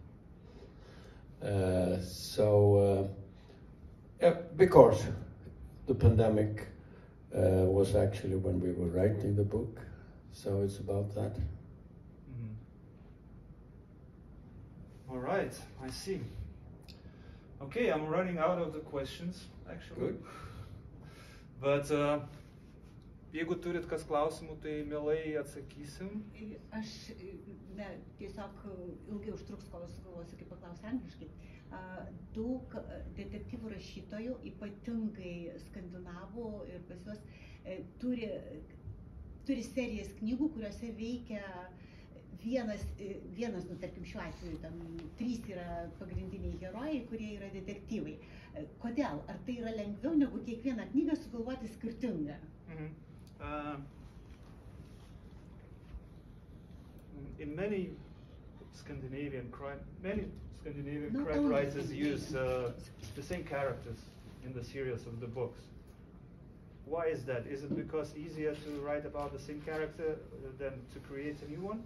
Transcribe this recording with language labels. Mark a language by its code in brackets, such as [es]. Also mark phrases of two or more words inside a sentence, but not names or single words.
[en] Because the pandemic was actually when we were writing the book, so it's about that. All right, I see. Okay, I'm running out of the questions, actually. Good. [lt] But jeigu turit kas klausimų, tai mielai atsakysim. Aš tiesiog ilgai užtruks, kol sugalvosiu, kaip paklausti angliškai. Daug detektyvų rašytojų, ypatingai skandinavų ir pas juos turi serijas knygų, kuriuose veikia vienas, tarkim šiuo atveju, tam 3 yra pagrindiniai herojai, kurie yra detektyvai. Kodėl? Ar tai yra lengviau negu kiekvieną knygą sugalvoti skirtingą? [en] In many Scandinavian crime writers use the same characters in the series of the books. Why is that? Is it because easier to write about the same character than to create a new one?